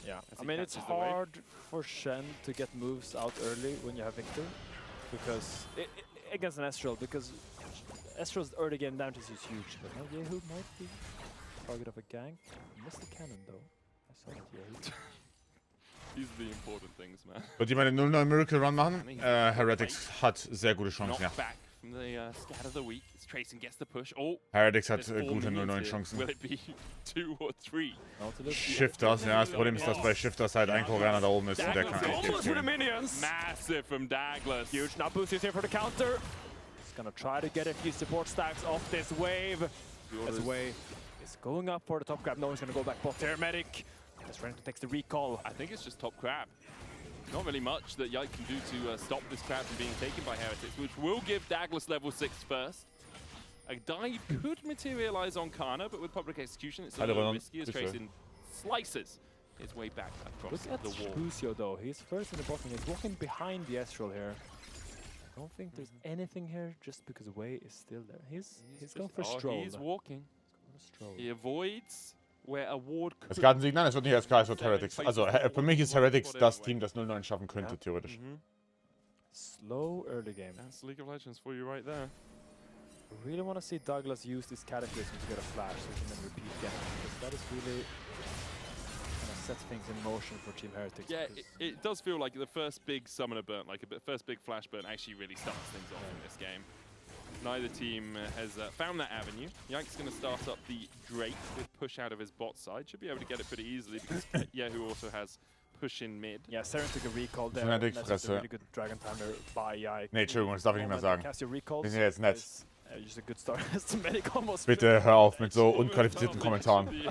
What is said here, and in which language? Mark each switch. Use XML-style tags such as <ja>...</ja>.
<en>Yeah, I mean, it's hard for Shen to get moves out early when you have Victor, because against an Ezreal, because Ezreal's early game damage is huge. But now Yehu might be target of a gank. Missed the cannon though. I saw that Yehu. These are the important things, man.</en> <de>Wird die mal den 0-9 Miracle Run machen? Heretics hat sehr gute Chancen, ja.</de> <en>Back from the scat of the week. Tracing gets the push. Oh,</en> <de>Heretics hat gute 0-9 Chancen.</de> <en>Will it be 2 or 3?</en> <de>Shifters, ja, das Problem ist, dass bei Shifters halt ein Koreaner da oben ist und der kann</de> <en>almost for the minions. Massive from Douglas. Huge. Now Boost is here for the counter. He's gonna try to get a few support stacks off this wave. As Wei is going up for the top grab. No one's gonna go back bot there, medic. As Renekton takes the recall. I think it's just top crab. Not really much that Yike can do to stop this crab from being taken by Heretics, which will give Douglas level 6 first. A dive could materialize on Kana, but with public execution, it's a little risky as Tracing slices his way back across the wall. Busio though, he's first in the bottom. He's walking behind the Ezreal here. I don't think there's anything here just because Wei is still there. He's going for a stroll. He's walking. He avoids where a ward could...</en> <de>Es gab einen Signal, es wird nicht SK, es wird Heretics. Also für mich ist Heretics das Team, das 0-9 schaffen könnte, theoretisch.</de> <en>Slow early game. That's League of Legends for you right there. I really want to see Douglas use this Cataclysm to get a flash so he can then repeat again, because that is really kind of set things in motion for Team Heretics. Yeah, it does feel like the first big summoner burn, like first big flash burn actually really starts things off in this game. Neither team has found that avenue. Yike's going to start up the Drake with push out of his bot side. Should be able to get it pretty easily because Yehu also has push in mid. Yeah, Saren took a recall there. That's a really good Dragon Timer by Yike.</en> <de>Nee, Entschuldigung, das darf ich nicht mehr sagen. Wir sind jetzt nett.</de> <en>Just a good start.</en> <de>Bitte hör auf mit so unqualifizierten Kommentaren.</de>